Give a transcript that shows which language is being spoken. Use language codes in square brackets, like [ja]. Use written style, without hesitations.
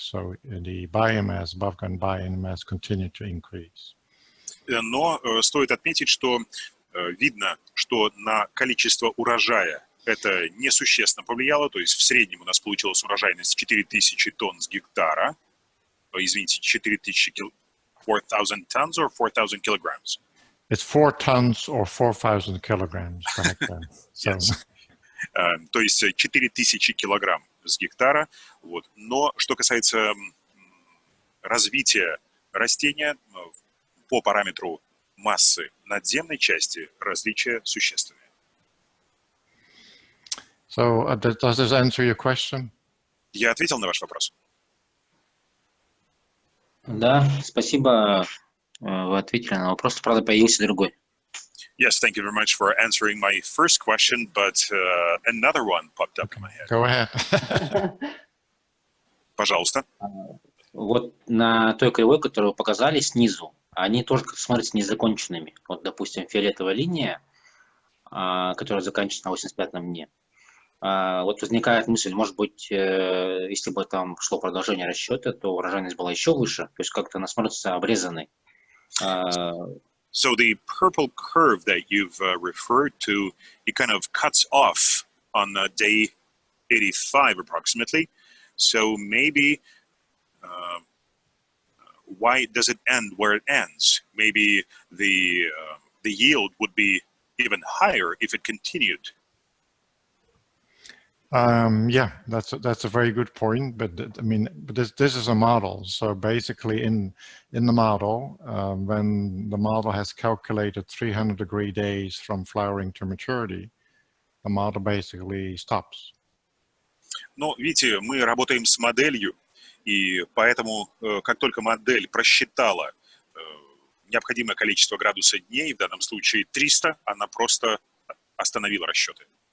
[en] So the biomass, above ground biomass, continued to increase. [ru] Но стоит отметить, что видно, что на количество урожая это несущественно повлияло, то есть в среднем у нас получилась урожайность 4000 тонн с гектара, извините, [en] 4,000 tons or 4,000 kilograms? It's 4 tons or 4,000 kilograms per hectare. So. Yes. [ru] То есть 4000 килограмм с гектара. Вот. Но что касается развития растения по параметру массы надземной части, различия существенные. [en] So does this answer your question? [ru] Я ответил на ваш вопрос? Да, спасибо. Вы ответили на вопрос. Правда, появился другой. [en] Yes, thank you very much for answering my first question, but another one popped up in my head. Go ahead. [ru] Пожалуйста. Вот на той кривой, которую вы показали снизу, они тоже смотрятся незаконченными. Вот, допустим, фиолетовая линия, которая заканчивается на 85-м дне. Вот возникает мысль, может быть, если бы там шло продолжение расчета, то урожайность была еще выше, то есть как-то она смотрится обрезанной. [en] So the purple curve that you've referred to, it kind of cuts off on day 85 approximately. So maybe why does it end where it ends? Maybe the yield would be even higher if it continued. Yeah, that's a very good point. But I mean, this is a model. So basically, in the model, when the model has calculated 300-degree days from flowering to maturity, the model basically stops. [ru] Но видите, мы работаем с моделью, и поэтому, как только модель просчитала необходимое количество градусов дней, в данном случае 300, она просто остановила расчеты.